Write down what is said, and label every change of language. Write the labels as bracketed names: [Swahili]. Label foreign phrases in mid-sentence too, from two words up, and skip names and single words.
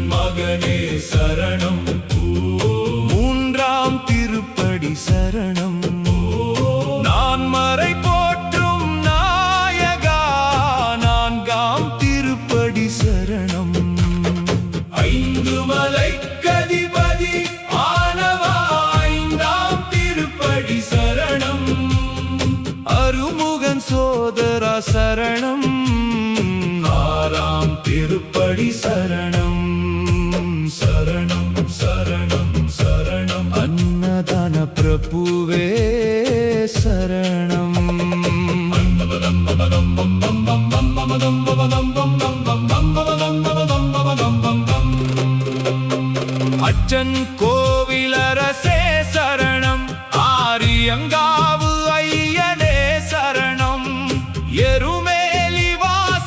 [Tamil] மகனே शरणं மூன்றாம் திருப்படி शरणं நான்மறை போற்றும் நாயகா நான்காம் திருப்படி शरणं ஐந்து மலைக்கதிபதி ஆனவா ஐந்தாம் திருப்படி शरणं அருமுகன் சோதரா शरणं ஆறாம் திருப்படி [Sanskrit] शरणं शरणं शरणं शरणं अन्नदान प्रभुवे शरणं [Tamil] அச்சன் கோவிலரசே शरणं ஆரியங்காவு ஐயனே शरणं எருமேலி வாச